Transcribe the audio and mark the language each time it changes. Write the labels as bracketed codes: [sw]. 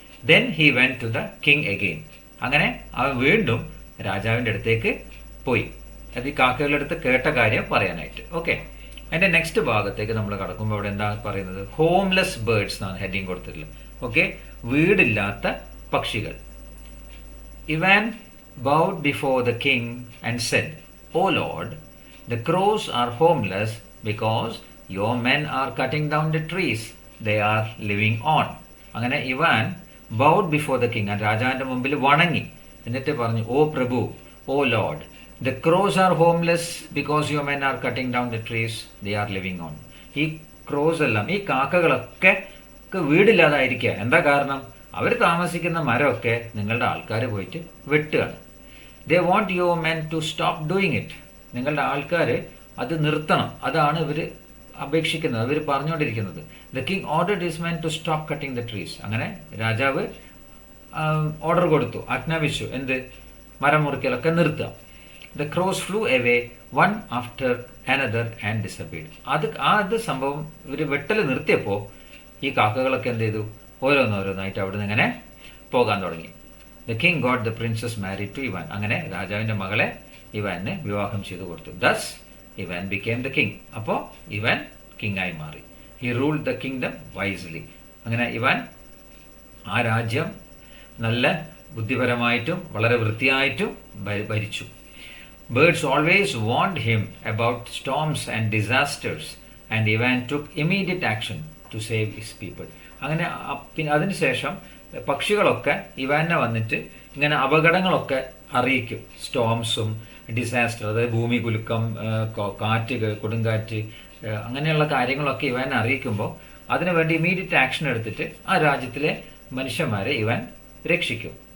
[en] Then he went to the king again. [ml] അങ്ങനെ അവൻ വീണ്ടും രാജാവിൻ്റെ അടുത്തേക്ക് പോയി, അത് ഈ കാക്കകളുടെ അടുത്ത് കേട്ട കാര്യം പറയാനായിട്ട്. ഓക്കെ, അതിൻ്റെ നെക്സ്റ്റ് ഭാഗത്തേക്ക് നമ്മൾ കടക്കുമ്പോൾ അവിടെ എന്താ പറയുന്നത്? ഹോംലെസ് ബേർഡ്സ് എന്നാണ് ഹെഡിങ് കൊടുത്തിട്ടുള്ളത്. ഓക്കെ, വീടില്ലാത്ത പക്ഷികൾ. [en] Ivan bowed before the king and said, "O Lord, the crows are homeless because your men are cutting down the trees they are living on." [ml] അങ്ങനെ Ivan [en] bowed before the king, [ml] രാജാവിൻ്റെ മുമ്പിൽ വണങ്ങി. എന്നിട്ട് പറഞ്ഞു, "ഓ പ്രഭു, [en] Oh lord, the crows are homeless because your men are cutting down the trees they are living on." [ml] ഈ cross എല്ലാം, ഈ കാക്കകളൊക്കെ വീടില്ലാതായിരിക്കുക. എന്താ കാരണം? അവർ താമസിക്കുന്ന മരമൊക്കെ നിങ്ങളുടെ ആൾക്കാർ പോയിട്ട് വെട്ടുകയാണ്. [en] They want your men to stop doing it. [ml] നിങ്ങളുടെ ആൾക്കാർ അത് നിർത്തണം. അതാണ് ഇവർ അപേക്ഷിക്കുന്നത്, അവർ പറഞ്ഞുകൊണ്ടിരിക്കുന്നത്. [en] The king ordered his men to stop cutting the trees. [ml] അങ്ങനെ രാജാവ് ഓർഡർ കൊടുത്തു, ആജ്ഞാപിച്ചു, എന്ത്? മരം മുറിക്കലൊക്കെ നിർത്തുക. [en] The crows flew away one after another and disappeared. [ml] അത് സംഭവം ഇവർ വെട്ടൽ നിർത്തിയപ്പോൾ ഈ കാക്കകളൊക്കെ എന്ത് ചെയ്തു? ഓരോന്നോരോന്നായിട്ട് അവിടുന്ന് ഇങ്ങനെ പോകാൻ തുടങ്ങി. [en] The king got the princess married to Ivan. [ml] അങ്ങനെ രാജാവിൻ്റെ മകളെ ഇവാന് വിവാഹം ചെയ്തു കൊടുത്തു. [en] Thus Ivan became the king. [ml] അപ്പോൾ ഇവാൻ കിങ്ങായി മാറി. [en] He ruled the kingdom wisely. [ml] അങ്ങനെ ഇവാൻ ആ രാജ്യം നല്ല ബുദ്ധിപരമായിട്ടും വളരെ വൃത്തിയായിട്ടും ഭരിച്ചു. [en] Birds always warned him about storms and disasters, and Ivan took immediate action to save his people. [ml] അങ്ങനെ പിന്നെ അതിനുശേഷം പക്ഷികളൊക്കെ ഇവാനെ വന്നിട്ട് ഇങ്ങനെ അപകടങ്ങളൊക്കെ അറിയിക്കും. സ്റ്റോംസും ഡിസാസ്റ്റർ, അതായത് ഭൂമി കുലുക്കം, കാറ്റ്, കൊടുങ്കാറ്റ്, അങ്ങനെയുള്ള കാര്യങ്ങളൊക്കെ ഇവാനെ അറിയിക്കുമ്പോൾ അതിനുവേണ്ടി ഇമ്മീഡിയറ്റ് ആക്ഷൻ എടുത്തിട്ട് ആ രാജ്യത്തിലെ മനുഷ്യന്മാരെ ഇവാൻ രക്ഷിക്കും.